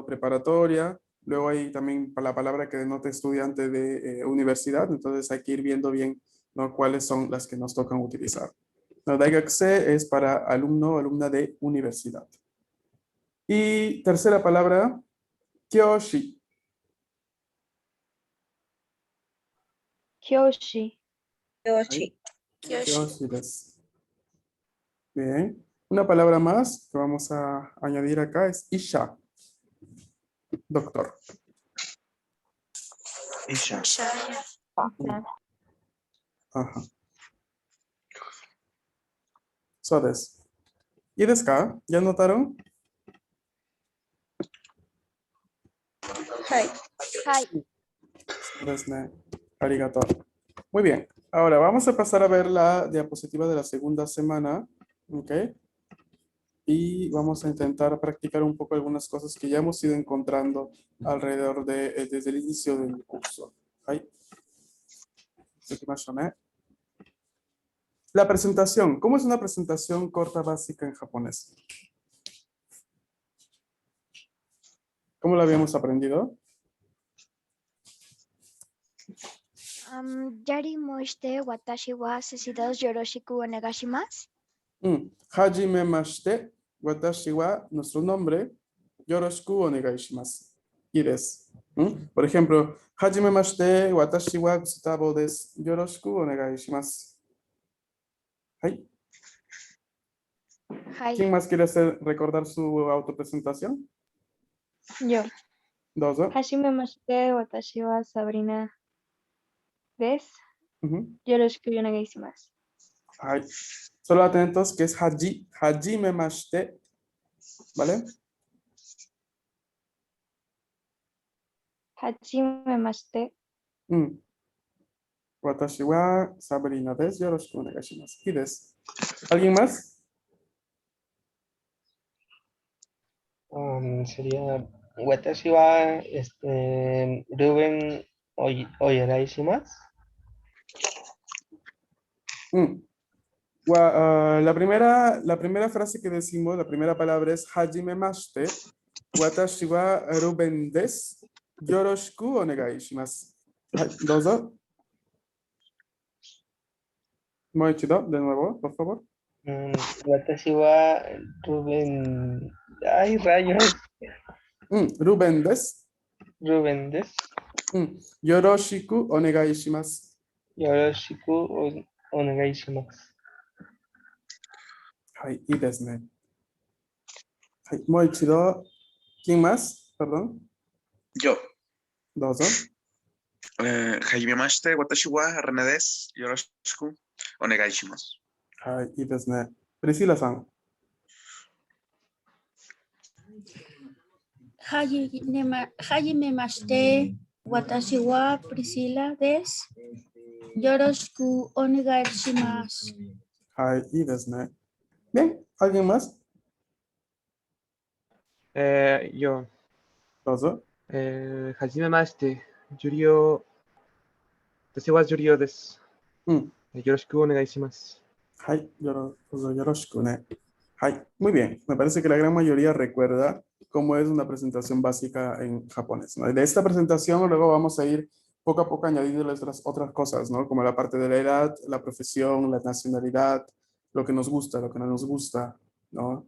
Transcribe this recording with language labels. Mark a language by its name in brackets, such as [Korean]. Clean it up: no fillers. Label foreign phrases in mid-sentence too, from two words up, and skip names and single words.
[Spanish] Preparatoria. Luego hay también la palabra que denota estudiante de universidad. Entonces hay que ir viendo bien, ¿no? Cuáles son las que nos tocan utilizar. No, daigakse es para alumno o alumna de universidad. Y tercera palabra, kyoshi. Kyoshi. [Japanese] 教師です. [Spanish] Bien. Una palabra más que vamos a añadir acá es isha. Doctor. Isha. [Japanese] Ajá. そうです. [Spanish] ¿Y [Japanese] ですか? [Spanish] ¿Ya notaron? Hi. [Japanese] そうですね。ありがとう. [Spanish] Muy bien. Ahora vamos a pasar a ver la diapositiva de la segunda semana. ¿Ok? Y vamos a intentar practicar un poco algunas cosas que ya hemos ido encontrando alrededor desde el inicio del curso. ¿Ok? La presentación. ¿Cómo es una presentación corta básica en japonés? ¿Cómo lo habíamos aprendido? [Japanese] やりもして わたしは すし よろしく おねがします. はじめまして、わたしは, [Spanish] nuestro nombre, [Japanese] よろしく おねがい します. [Spanish] Y desu. Por ejemplo, [Japanese] はじめまして、わたしは Gustavo です、よろしく おねがい します. [Spanish] Hai. Hi. ¿Quién más quiere recordar su autopresentación? Yo. Dozo. [Japanese] はしめ まして わたしは Sabrina です. [Spanish] Ujú. [Japanese] よろしく おねがい します. [Spanish] Hai. Solo atentos que es hajimemashite, ¿vale? [Japanese] はしめ まして. わたしは Sabrina です、よろしく おねがい します. [Spanish] ¿Y desu? ¿Alguien más? [Japanese] Sería わたしは Ruben おいえらいします. [Spanish] La primera frase que decimos, la primera palabra es hajimemashite. [Japanese] わたしは Ruben です。よろしく おねがい します. はい、どうぞ. もういちど, [Spanish] de nuevo, por favor. [Japanese] Watashi wa Ruben. [Spanish] Ay, rayos. [Japanese] Ruben desu. Ruben desu. よろしく おねがい します. よろしく おねがい します. はい、い ですね。はい、もういちど. [Spanish] ¿Quién más? Perdón. Yo. Dozo. [Japanese] はじめまして、わたしは René です、よろしく おねがい します. はい、い ですね。Priscila さん. はじめまして、わたしは Priscila です. よろしく おねがい します. はい、い ですね. [Spanish] Bien, ¿alguien más? [Japanese] Yo. Dozo. はじめまして、Yurio. わたしは Yurio です. よろしく おねがい します. はい、よろしくね. Hai, [Spanish] muy bien. Me parece que la gran mayoría recuerda cómo es una presentación básica en japonés, ¿no? De esta presentación luego vamos a ir poco a poco añadiendo otras cosas, ¿no? Como la parte de la edad, la profesión, la nacionalidad, lo que nos gusta, lo que no nos gusta, ¿no?